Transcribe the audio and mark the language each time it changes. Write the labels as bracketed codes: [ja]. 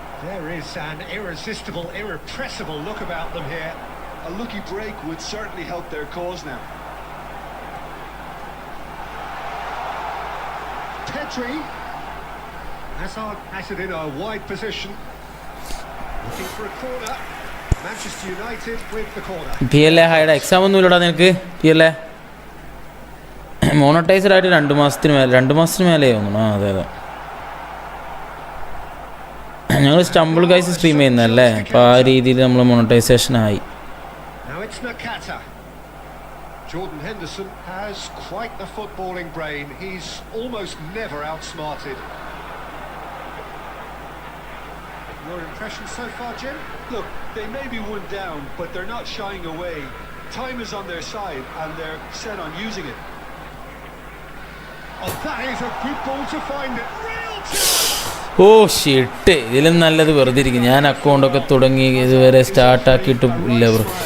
[en] There is an irresistible, irrepressible look about them here. A lucky break would certainly help their cause now. Petri. Hazard has it in a wide position. Looking for a corner. Manchester United with the corner. [ml] PLA hide exam ഒന്നും ഇല്ലടാ നിനക്ക്. PLA മോണറ്റൈസറായിട്ട് 2 മാസത്തിന് മേലെ തോന്നുന്നു. ആ അതെ. ഞങ്ങൾ stumble guys stream ചെയ്യുന്നതല്ലേ, അപ്പോൾ ആ രീതിയിൽ നമ്മൾ മോണറ്റൈസേഷൻ ആയി. [en] Now it's Nakata. Jordan Henderson has quite the footballing brain. He's almost never outsmarted. Your impressions so far, Jim? Look, they may be one down, but they're not shying away. Time is on their side and they're set on using it. Oh, that is a good ball to find it. Real chance! [ml] ഓ ഷിട്ട്, ഇതിലും നല്ലത് വെറുതെ ഇരിക്കും. ഞാൻ അക്കൗണ്ടൊക്കെ തുടങ്ങി ഇതുവരെ സ്റ്റാർട്ടാക്കിയിട്ട് ഇല്ല bro.